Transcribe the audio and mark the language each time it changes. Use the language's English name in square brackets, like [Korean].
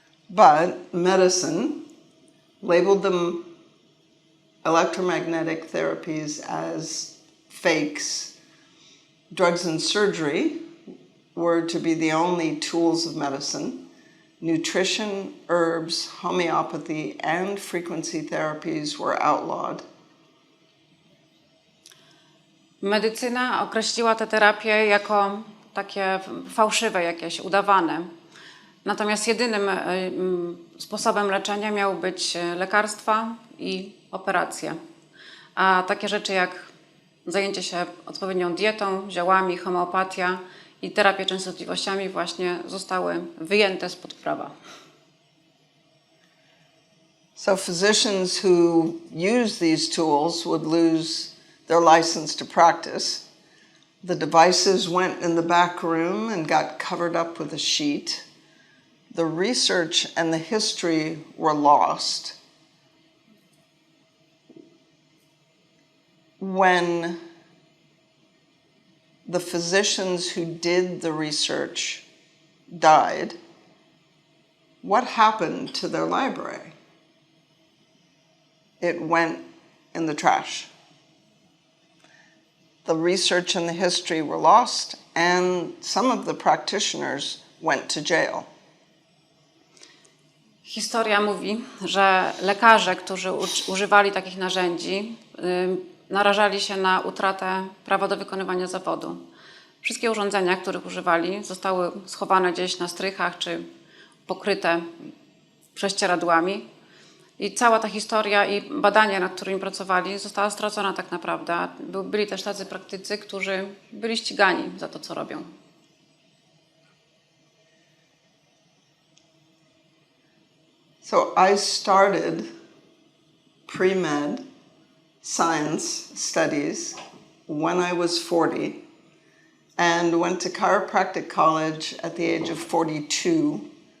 [English] But medicine labeled them electromagnetic therapies as fakes. Drugs and surgery were to be the only tools of medicine. Nutrition, herbs, homeopathy, and frequency therapies were outlawed. [Polish] Medycyna określiła te terapie jako takie fałszywe, jakieś udawane. Natomiast jedynym sposobem leczenia miały być lekarstwa i operacje. A takie rzeczy jak zajęcie się odpowiednią dietą, ziołami, homeopatia i terapia częstotliwościami właśnie zostały wyjęte spod prawa. [English] So physicians who use these tools would lose their license to practice. The devices went in the back room and got covered up with a sheet. The research and the history were lost. When the physicians who did the research died, what happened to their library? It went in the trash. The research and the history were lost, and some of the practitioners went to jail. [Polish] Historia mówi, że lekarze, którzy używali takich narzędzi, narażali się na utratę prawa do wykonywania zawodu. Wszystkie urządzenia, których używali, zostały schowane gdzieś na strychach czy pokryte prześcieradłami. I cała ta historia i badania, nad którymi pracowali, została stracona tak naprawdę. Byli też tacy praktycy, którzy byli ścigani za to, co robią. [English] So I started pre-med science studies when I was 40 and went to chiropractic college at the age of 42.